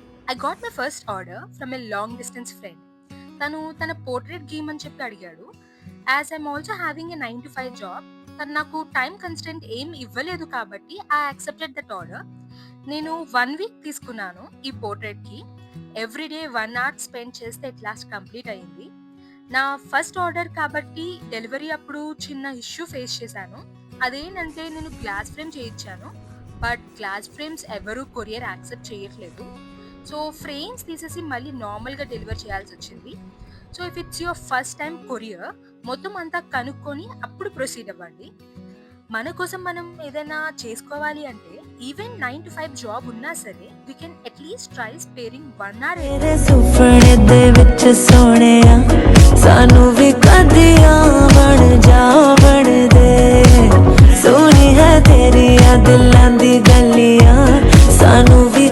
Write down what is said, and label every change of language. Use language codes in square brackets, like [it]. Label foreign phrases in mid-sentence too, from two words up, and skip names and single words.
[en] I got my first order from a long distance friend. [te] తను తన పోర్ట్రేట్ గీయమని చెప్పి అడిగాడు. [en] As I'm also having a 9 to 5 job, [te] తను నాకు టైం కన్స్టెంట్ ఏం ఇవ్వలేదు కాబట్టి [en] I accepted that order. [te] నేను 1 వీక్ తీసుకున్నాను ఈ పోర్ట్రేట్కి. [en] everyday 1 hour spend [te] చేస్తే [en] at last complete [te] అయింది. నా [en] first order [te] కాబట్టి డెలివరీ అప్పుడు చిన్న [en] issue face [te] చేశాను. అదేంటంటే నేను [en] glass frame [te] చేయించాను, [en] but glass frames [te] ఎవరు [en] courier accept [te] చేయట్లేదు. [en] so frames [te] తీసేసి మళ్ళీ నార్మల్గా డెలివర్ చేయాల్సి వచ్చింది. [en] So if it's your first time courier, [te] మొత్తం అంతా కనుక్కొని అప్పుడు ప్రొసీడ్ అవ్వండి. మన కోసం మనం ఏదైనా చేసుకోవాలి అంటే [en] even 9 to 5 job [te] ఉన్నా సరే [en] we can atleast try sparing 1 hour. [pa] ਤੇਰੇ ਸੁਪਨੇ ਦੇ ਵਿੱਚ ਸੋਹਣਿਆ ਸਾਨੂੰ ਵੀ ਕਦੀਆਂ ਬਣ ਜਾ ਬਣਦੇ ਸੋਹਣੀ ਹੈ ਤੇਰੀਆਂ ਦਿਲਾਂ ਦੀ ਗਲੀਆਂ ਸਾਨੂੰ